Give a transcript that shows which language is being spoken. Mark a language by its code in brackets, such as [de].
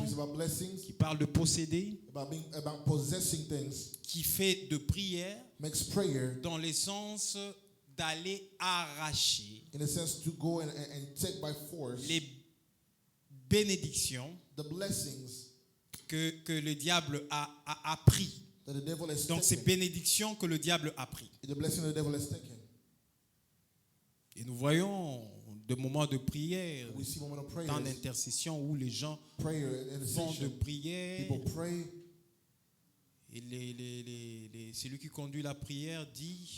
[en] speaks about blessings, [fr] qui parle de posséder, [en] about possessing things, [fr] qui fait de prière [en] makes prayer [fr] dans le sens d'aller arracher [en] in a sense to go and take by force [fr] les bénédictions [en] the blessings [fr] que le diable a pris. [en] that the devil has [fr] Donc ces [en] taken. [fr] bénédictions que le diable a pris. [en] The blessing the devil has taken. [fr] Et nous voyons des moments de prière, [en] We see moment of [fr] temps [en] prayers, [fr] d'intercession où les gens [en] prayer and [fr] font de [en] intercession. [fr] prière. [en] People pray. [fr] Et celui qui conduit la prière dit,